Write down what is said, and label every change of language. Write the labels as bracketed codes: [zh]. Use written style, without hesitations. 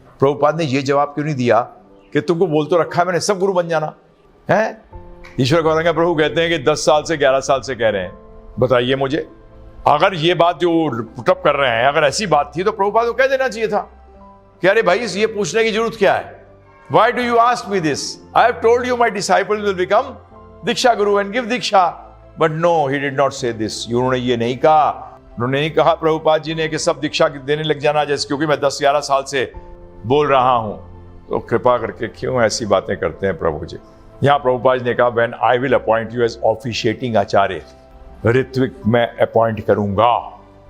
[hi] प्रभुपाद ने यह जवाब क्यों नहीं दिया कि तुमको बोल तो रखा है मैंने सब गुरु बन जाना है? ईश्वर गौरांग प्रभु कहते हैं कि 10 साल से 11 साल से कह रहे हैं। बताइए मुझे, अगर ये बात जो पुटअप कर रहे हैं अगर ऐसी बात थी तो प्रभुपाद को कह देना चाहिए था कि अरे भाई ये पूछने की जरूरत क्या है? [en] Why do you ask me this? I have told you my disciple will become diksha guru and give diksha. But no, he did not say this. [hi] उन्होंने ये नहीं कहा। उन्होंने नहीं कहा प्रभुपाद जी ने कि सब दीक्षा देने लग जाना जैसे, क्योंकि मैं 10-11 साल से बोल रहा हूं। तो कृपा करके क्यों ऐसी बातें करते हैं प्रभु जी? यहाँ प्रभुपाद जी ने कहा [en] when I will appoint you as officiating [hi] आचार्य, ऋत्विक मैं अपॉइंट करूंगा।